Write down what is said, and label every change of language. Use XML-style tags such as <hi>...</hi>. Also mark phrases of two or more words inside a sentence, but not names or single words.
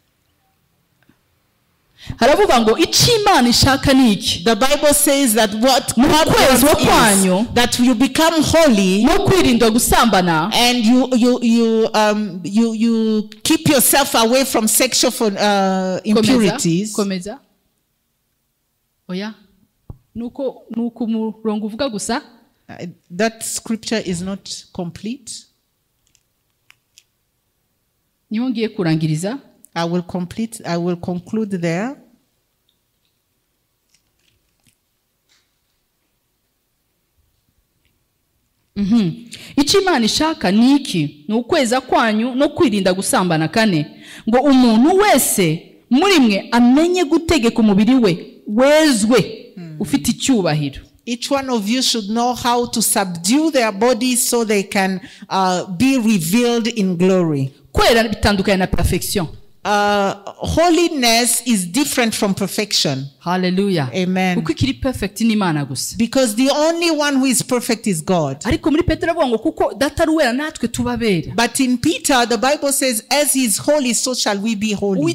<en>The Bible says that what God wants is that you become holy and you keep yourself away from sexual impurities. That scripture is not complete. I will conclude there.</en> <rw>Icyo Imana ishaka ni iki? Ni ukweza kwanyu no kwirinda gusambana. Kane, ngo umuntu wese muri mwe amenye gutegeka umubiri we wezwe ufite icyubahiro.</rw> <en>Each one of you should know how to subdue their bodies so they can be revealed in glory.</en> <rw>Kwera bitandukanye na perfection.</rw> <en>Holiness is different from perfection. Hallelujah. Amen. Because the only one who is perfect is God. But in Peter, the Bible says, as he is holy, so shall we be holy.</en>